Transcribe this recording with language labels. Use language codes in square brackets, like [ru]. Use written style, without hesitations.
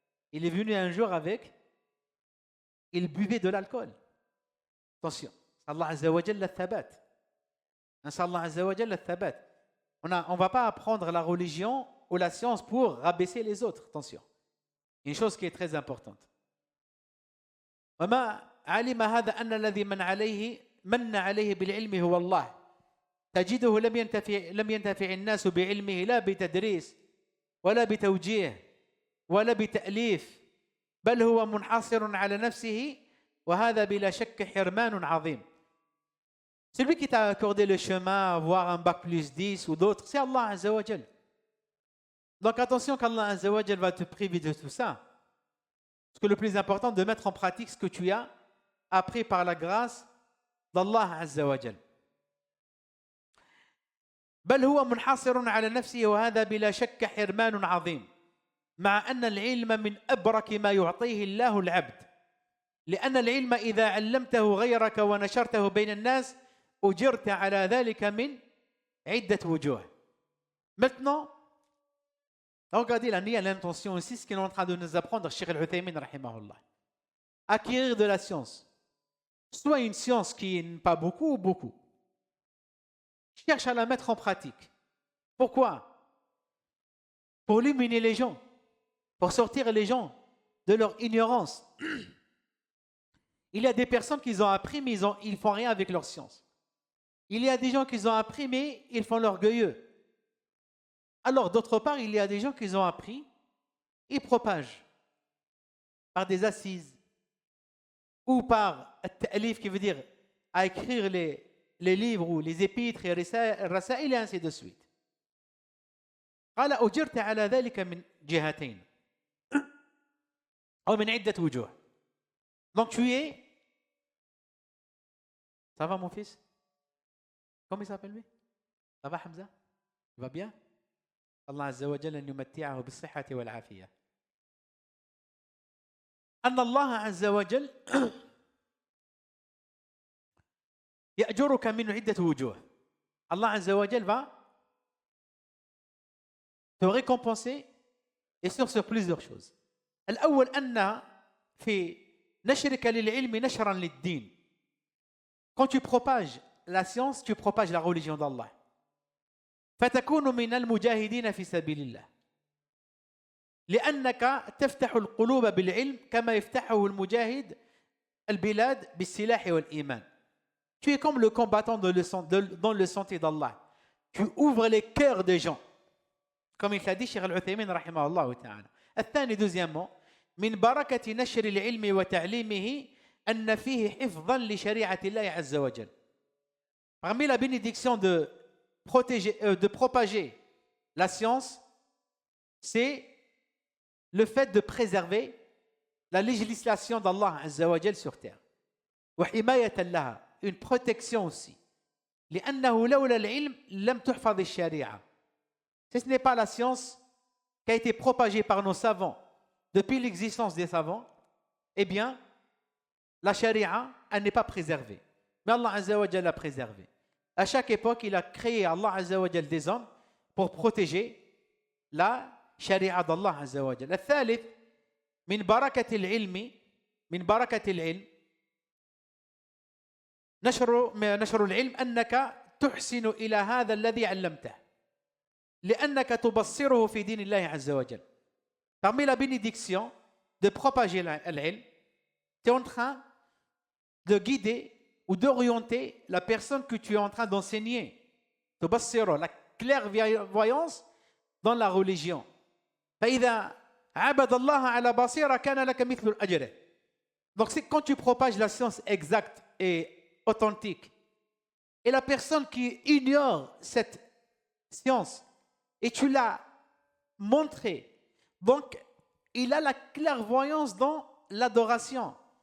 [fr] Il est venu un jour avec... Il buvait de l'alcool. Attention. [ar] Allah Azza wa Jalla thabat. Allah Azza wa Jalla thabat. [fr] On ne va pas apprendre la religion ou la science pour rabaisser les autres. Attention. Une chose qui est très importante. [ar] وما علم هذا أن الذي من عليه بالعلم هو الله. تجده لم ينتفع الناس بعلمه لا بتدريس ولا بتوجيه ولا بتأليف بل هو منحصر على نفسه وهذا بلا شك حرمان عظيم. [fr] Celui qui t'a accordé le chemin, avoir un bac plus 10 ou d'autres, c'est Allah Azza wa Jal. Donc attention qu'Allah Azza wa Jal va te priver de tout ça. Parce que le plus important, de mettre en pratique ce que tu as appris par la grâce d'Allah Azza wa Jal. [ar] بل هو منحصر على نفسه وهذا بلا شك حرمان عظيم مع أن العلم من أبرك ما يعطيه الله العبد لأن العلم إذا علمته غيرك ونشرته بين الناس أجرت على ذلك من عدة وجوه. [fr] Maintenant, regardez la niya, l'intention ici, ce qu'il est en train de nous apprendre, Cheikh Al-Uthaymin, rahimahullah. Acquérir de la science. Soit une science qui n'est pas beaucoup ou beaucoup. Cherche à la mettre en pratique. Pourquoi? Pour illuminer les gens, pour sortir les gens de leur ignorance. Il y a des personnes qui ont appris, mais ils ne font rien avec leur science. Il y a des gens qui ont appris, mais ils font l'orgueilleux. Alors, d'autre part, il y a des gens qui ont appris, ils propagent par des assises ou par al-ta'lif, qui veut dire à écrire les livres ou les épîtres et rasaïl et ainsi de suite. [ar] قال أجرت على ذلك من جهتين أو من عدة وجوه. [fr] Donc tu es... Ça va mon fils? Comment il s'appelle lui? Ça va Hamza? Il va bien? [ar] Allah Azza wa Jalla يمتعه بالصحة والعافية. أن الله عز وجل يأجرك من عدة وجوه. [fr] Allah Azza wa Jalla va te récompenser et sur plusieurs choses. [ar] الأول أن في نشرك للعلم نشرا للدين. [fr] Quand tu propages la science, tu propages la religion d'Allah. [ar] فتكون من المجاهدين في سبيل الله. لأنك تفتح القلوب بالعلم كما يفتحه المجاهد البلاد بالسلاح والإيمان. [fr] Tu es comme le combattant dans le sentier d'Allah. Tu ouvres les cœurs des gens. Comme il l'a dit Cheikh Al-Uthaymin [ar] رحمه الله تعالى. الثاني [fr] deuxièmement [ar] من بركة نشر العلم وتعليمه أن فيه حفظا لشريعة الله عز وجل. [fr] Parmi la bénédiction de propager la science, c'est le fait de préserver la législation d'Allah Azza wa Jal sur terre. [ar] وحماية لها, [fr] une protection aussi. [ar] لأنه لولا العلم لم تحفظ الشريعة. [fr] Ce n'est pas la science qui a été propagée par nos savants depuis l'existence des savants, eh bien, la charia, elle n'est pas préservée. Mais Allah Azza wa Jal l'a préservée. À chaque époque, il a créé Allah Azza wa Jal des hommes pour protéger la charia d'Allah Azza wa Jal. [ar] الثالث من بركة العلم نشر العلم أنك تحسن إلى هذا الذي علمته لأنك تبصره في دين الله عز وجل. [fr] Parmi la bénédiction de propager l'ilm, tu es en train de guider ou d'orienter la personne que tu es en train d'enseigner. تبصره, la clairvoyance dans la religion. [ar] فإذا عبد الله على بصيرة كان لك مثل الأجر. [fr] Donc c'est quand tu propages la science exacte et authentique, et la personne qui ignore cette science, et tu l'as montré, donc il a la clairvoyance dans l'adoration.